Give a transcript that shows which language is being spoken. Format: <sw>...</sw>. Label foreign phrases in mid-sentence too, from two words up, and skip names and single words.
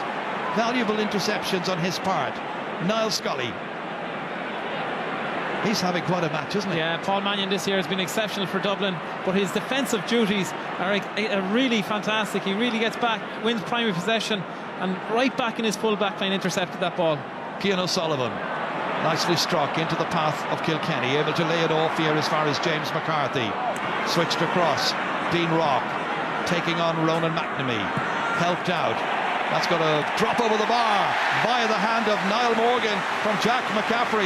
<en>Valuable interceptions on his part. Niall Scully. He's having quite a match, isn't he? Yeah, Paul Mannion this year has been exceptional for Dublin, but his defensive duties are really fantastic. He really gets back, wins primary possession, and right back in his full back line intercepted that ball. Cian O'Sullivan. Nicely struck into the path of Kilkenny, able to lay it off here as far as James McCarthy. Switched across, Dean Rock taking on Ronan McNamee. Helped out. That's going to drop over the bar via the hand of Niall Morgan from Jack McCaffrey.</en>